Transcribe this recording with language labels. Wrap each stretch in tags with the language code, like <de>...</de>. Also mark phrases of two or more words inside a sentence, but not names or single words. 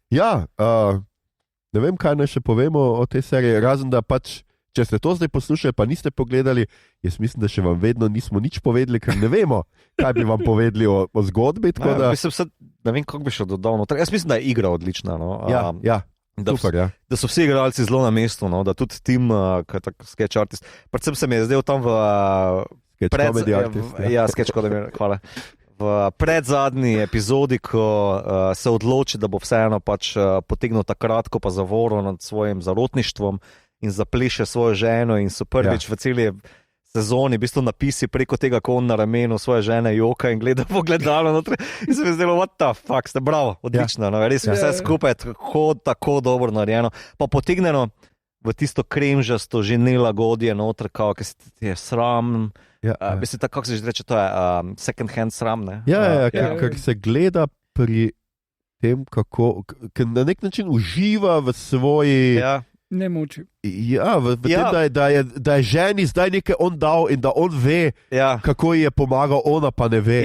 <sl>Ne vem, kaj naj še povemo o tej seriji, razen da pač, če ste to zdaj poslušali, pa niste pogledali, jaz mislim, da še vam vedno nismo nič povedali, ker ne vemo, kaj bi vam povedali o zgodbi. Ne vem, kako bi še dodal. Jaz mislim, da je igra odlična. Super, da so vsi igralci zelo na mestu, da tudi tim,</sl> <en>sketch artist.</en> <sl>Predvsem se mi je zdel tam v</sl> <en>comedy artist. Sketch comedy,</en> <sl>hvala. V predzadnji epizodi, ko se odloči, da bo vseeno pač potegnil ta kratko pa zavoro nad svojim zarotništvom in zapleše svojo ženo in so prvič v celi sezoni v bistvu napisi preko tega, ko on na ramenu svoje žene joka in gleda v ogledalo notri in se mi zdelo,</sl> <en>what the fuck,</en> <sl>ste bravo, odlično, res vse skupaj tako dobro narejeno, pa potegneno v tisto kremžasto že nelagodje notri, kao, ki se je sram. Mislim, kako se že reče, to je</sl> <en>second hand</en> <sl>sram, ne? Ker se gleda pri tem, kako na nek način uživa v svoji... Ne muči. V tem, da je ženi zdaj nekaj on dal in da on ve, kako ji je pomagal, ona pa ne ve.</sl>